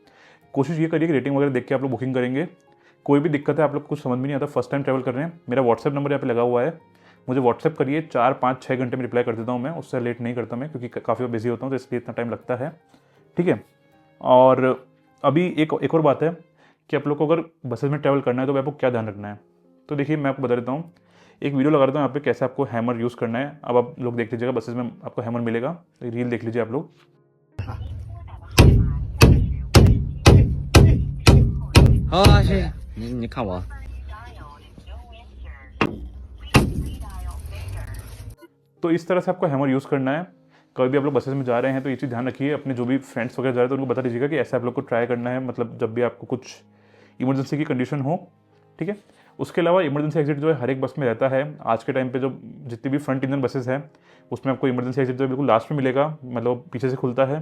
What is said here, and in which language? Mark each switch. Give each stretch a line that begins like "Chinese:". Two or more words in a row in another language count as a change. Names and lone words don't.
Hindi: कोशिश ये करिए कि रेटिंग वगैरह देख के आप लोग बुकिंग करेंगे। कोई भी दिक्कत है, आप लोग को कुछ समझ में नहीं आता,
English: first time travel
Hindi: कर रहे हैं, मेरा
English: WhatsApp number
Hindi: यहाँ पे लगा हुआ है, मुझे व्हाट्सएप करिए, 4, 5, 6 घंटे में रिप्लाई कर देता हूँ मैं, उससे लेट नहीं करता मैं, क्योंकि काफ़ी बिजी होता हूँ तो इसलिए इतना टाइम लगता है, ठीक है। और अभी एक और बात है कि आप लोग को अगर बसेस में ट्रैवल करना है तो आपको क्या ध्यान रखना है। तो देखिए मैं आपको बता देता हूँ, एक वीडियो लगा देता हूँ यहाँ पे कैसे आपको
English: hammer use
Hindi: करना है। अब आप लोग देख लीजिएगा, बसेस में आपको हैमर मिलेगा, रील देख लीजिए आप लोग।
Chinese: 好啊，谢谢你看我。
Hindi: तो इस तरह से आपको
English: hammer use
Hindi: करना है। कभी भी आप लोग बसेस में जा रहे हैं तो ये चीज़ ध्यान रखिए, अपने जो भी फ्रेंड्स वगैरह जा रहे हैं तो उनको बता दीजिएगा कि ऐसे आप लोग को ट्राई करना है, मतलब जब भी आपको कुछ इमरजेंसी की कंडीशन हो, ठीक है। उसके अलावा
English: emergency exit
Hindi: जो है हर एक बस में रहता है। आज के टाइम पे जो जितनी भी
English: front engine buses
Hindi: हैं उसमें आपको
English: emergency exit
Hindi: जो है बिल्कुल लास्ट में मिलेगा, मतलब पीछे से खुलता है।